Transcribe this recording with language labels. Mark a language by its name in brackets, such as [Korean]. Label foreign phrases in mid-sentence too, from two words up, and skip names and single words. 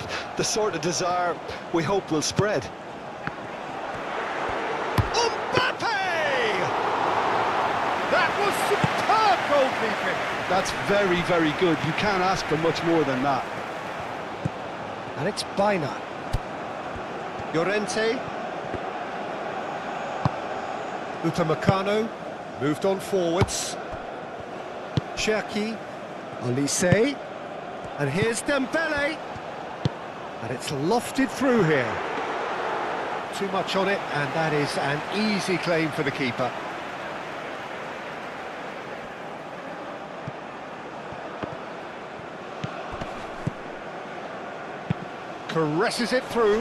[English] The sort of desire we hope will spread. Mbappe! That was superb goalkeeping. That's very, very good. You can't ask for much more than that. And it's Baina. Llorente. Upamecano moved on forwards. Cherki. Olise. And here's Dembele. And it's lofted through here. Too much on it, and that is an easy claim for the keeper. Caresses it through.